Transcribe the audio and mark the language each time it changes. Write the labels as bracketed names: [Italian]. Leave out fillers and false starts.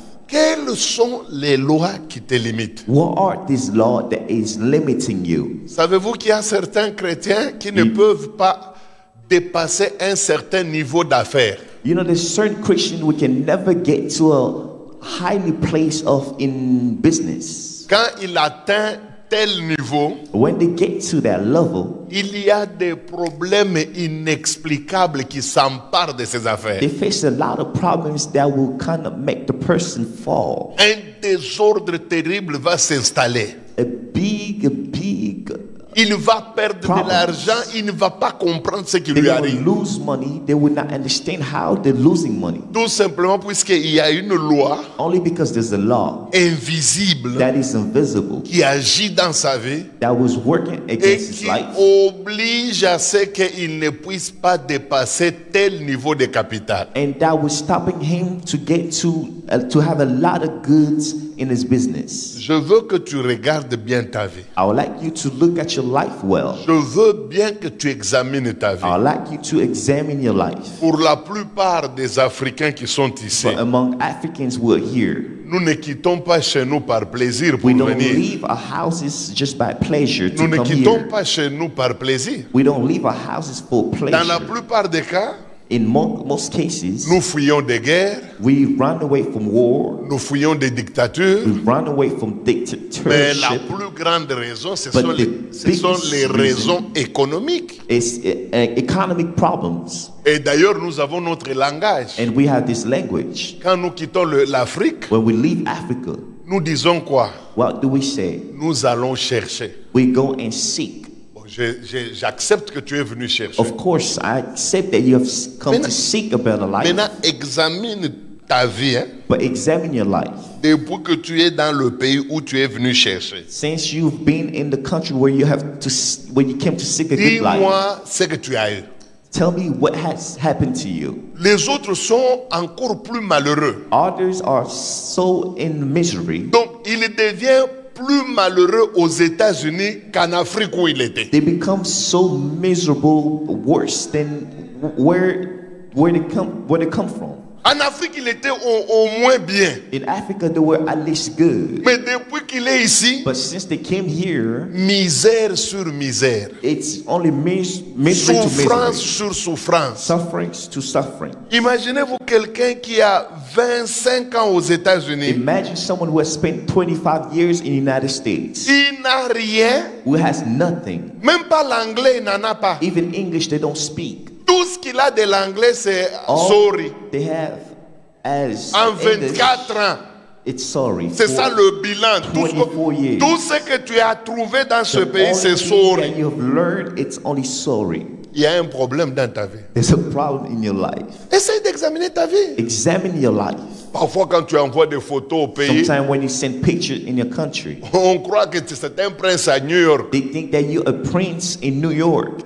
[French] Quelles sont les lois qui te limitent? [English] What are these laws that is limiting you? [French] Savez-vous qu'il y a certains chrétiens qui ne peuvent pas dépasser un certain niveau d'affaires? [English] You know, there's certain Christians we can never get to a highly place of in business. [French] Quand il atteint tel niveau, [English] When they get to that level, [French] il y a des problèmes inexplicables qui s'emparent de ces affaires. [English] they face a lot of problems that will kind of make the person fall. [French] Un désordre terrible va s'installer. [English] A big [French] il va perdre [English] Problems. [French] de l'argent, il ne va pas comprendre ce qui [English] They're [French] lui [English] going [French] arrive. [English] to lose money. They will not understand how they're losing money. [French] Tout simplement puisqu'il y a une loi [English] Only because there's a law [French] invisible [English] that is invisible [French] qui agit dans sa vie [English] that was working [French] et [English] against his [French] qui [English] life. [French] oblige à ce qu'il ne puisse pas dépasser tel niveau de capital. [English] And that was stopping him to get to have a lot of goods in his business. [French] Je veux que tu regardes bien ta vie. [English] I would like you to look at your life well. [French] Je veux bien que tu examines ta vie. [English] I would like you to examine your life. [French] Pour la plupart des Africains qui sont ici, [English] But among Africans who are here, [French] nous ne quittons pas chez nous par plaisir pour [English] we don't [French] venir. [English] leave our houses just by pleasure [French] Nous [English] to [French] ne [English] come [French] quittons [English] here. [French] pas chez nous par plaisir. [English] We don't leave our houses for [French] Dans la [English] pleasure. [French] plupart des cas, [English] In most cases, [French] nous fuyons des guerres, [English] we run away from war. [French] nous fuyons des dictatures, [English] We run away from [French] mais la [English] dictatorship. [French] plus grande raison, ce [English] But [French] sont [English] the [French] les [English] biggest [French] raisons économiques. [English] It's economic problems. [French] Et d'ailleurs, nous avons notre langage. [English] And we have this language. [French] Quand nous quittons l'Afrique, [English] When we leave Africa, [French] nous disons quoi? [English] what do we say? [French] Nous allons chercher. [English] We go and seek. [French] Bon, j'accepte que tu es venu chercher. [English] Of course, I accept that you have come [French] Maintenant- [English] to seek a better life. [French] Maintenant, examine ta vie, hein, [English] But examine your life. [French] depuis que tu es dans le pays où tu es venu chercher. [English] Since you've been in the country where you where you came to seek a good life, [French] Dis-moi ce que tu as eu. [English] tell me what has happened to you. [French] Les autres sont encore plus malheureux. [English] Others are so in misery. [French] Donc, il devient plus malheureux aux États-Unis qu'en Afrique où il était. [English] They become so miserable, worse than where they come from. [French] En Afrique, il était au moins bien. [English] In Africa, they were at least good. [French] Mais depuis qu'il est ici, [English] But since they came here, [French] misère sur misère. [English] it's only misery to [French] Souffrance [English] misery. [French] sur souffrance. [English] Sufferings to suffering. [French] Imaginez-vous quelqu'un qui a 25 ans aux États-Unis. [English] Imagine someone who has spent 25 years in the United States, [French] Il n'a rien. [English] who has nothing. [French] Même pas l'anglais, il n'en a pas. [English] Even English, they don't speak. [French] Tout ce qu'il a de l'anglais, c'est [English] All sorry. they have as [French] En [English] English, [French] 24 ans. [English] it's sorry. [French] C'est ça [English] For [French] le bilan. [English] 24 years. [French] Tout ce que tu as trouvé dans ce [English] the [French] pays, [English] only [French] c'est [English] thing sorry. that you have learned, it's only sorry. [French] Il y a un problème dans ta vie. [English] There's a problem in your life. [French] Essaye d'examiner ta vie. [English] Examine your life. [French] Parfois, quand tu envoies des photos au pays, [English] Sometimes when you send pictures in your country, [French] on croit que c'est un prince à New York. [English] they think that you're a prince in New York.